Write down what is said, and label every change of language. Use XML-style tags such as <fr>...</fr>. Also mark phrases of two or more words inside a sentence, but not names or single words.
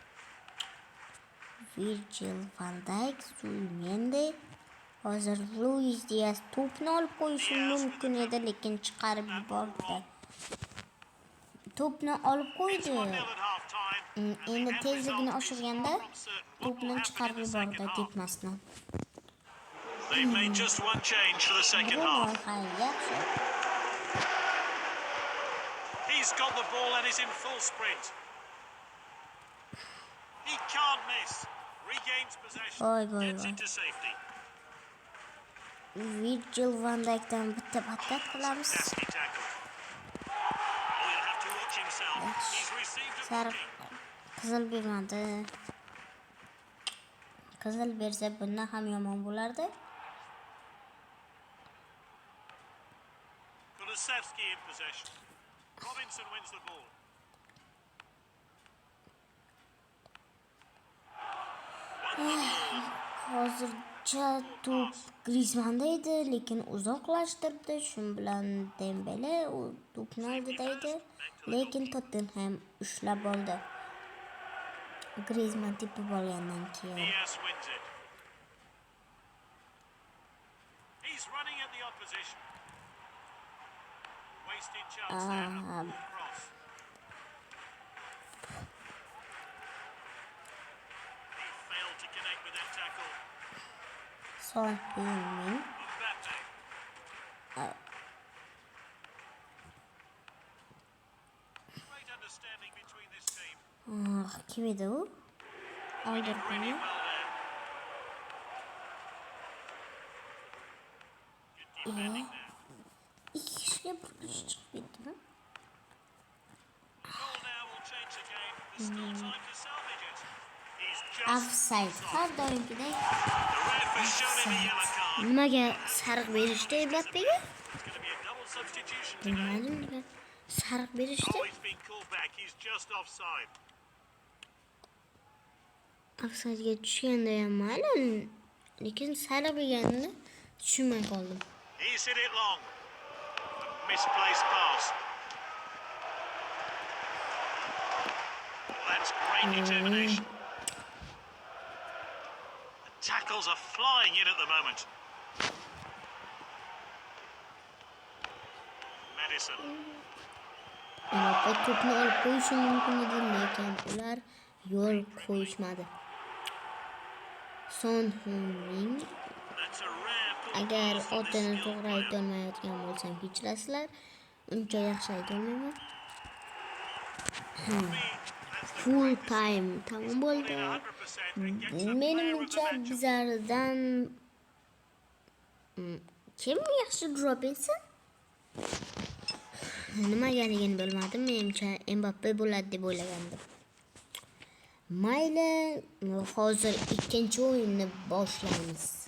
<uz>Virgil van Dijk, Zubimendi. Hozir Luis Diaz to'pni olib qo'yishi mumkin edi, lekin chiqarib yubordi. To'pni olib qo'ydi. Endi tezligini oshirganda to'pni chiqarib yubordi tepmasdan.</uz> <en>They made just one change for the second half. He's got the ball and is in full sprint. He can't miss. Regains possession. Gets into safety.</en> <uz>Virgil van Dijk'dan bitta patat qilamiz. Sariq qizil bermadi. Qizil bersa bundan ham yomon bo'lardi.</uz> <en>Kulusevski in possession. Robinson wins the ball.</en> <uz>Hozir Birinchi to'p Griezmanda edi, lekin uzoqlashtirdi. Shu bilan Dembele u to'pni oldida edi, lekin Tottenham ushlab oldi. Griezmann tepib olgandan keyin.</uz> <en>Diaz wins it. He's running at the opposition. Wasted chance there. A poor cross. He failed to connect with that tackle. Son Heung-min. Mbappe. Great understanding between this team.</en> <uz>Kim edi u? Oldirdi</uz> <en>Really</en> <uz>uni.</uz> <en>well there. Good defending there.</en> <uz>Ikki kishiga bir kishi chiqib ketdimi?</uz> <en>Goal now will change the game. There's still time to salvage it. He's just Offside.</en> <uz>Har doimgidek</uz> <en>the ref has shown him a yellow card.</en> <uz>nimaga sariq berishdi Mbappega?</uz> <en>It's going to be a double substitution today.</en> <uz>Bilmadim nega sariq berishdi.</uz> <en>Oh, he's been called back. He's just offside.</en> <uz>Offside'ga tushganda ham mayli, lekin sariq berganini tushunmay qoldim.</uz> <en>He's hit it long. A misplaced pass. That's great determination. The tackles are flying in at the moment. Madison.</en> <uz>Mbappe to'pni olib qo'yishi mumkin edi, lekin ular yo'l qo'yishmadi.</uz> <en>Son Heung-min. That's a rare ball</en> <uz>Agar</uz> <en>pass from this</en> <uz>otini</uz> <en>skilled</en> <uz>to'g'ri</uz> <en>player.</en> <uz>aytolmayotgan bo'lsam kechirasizlar. Uncha yaxshi aytolmayman.</uz> <en>That's the Full time</en> <uz>tamom bo'ldi.</uz> <en>100% and gets the player of</en> <uz>Menimcha</uz> <en>the match.</en> <uz>bizlardan kim yaxshi drop etsin? Nimagaligini bilmadim. Menimcha Mbappe bo'ladi deb o'ylagandim. Mayli, hozir ikkinchi o'yinni boshlaymiz.</uz>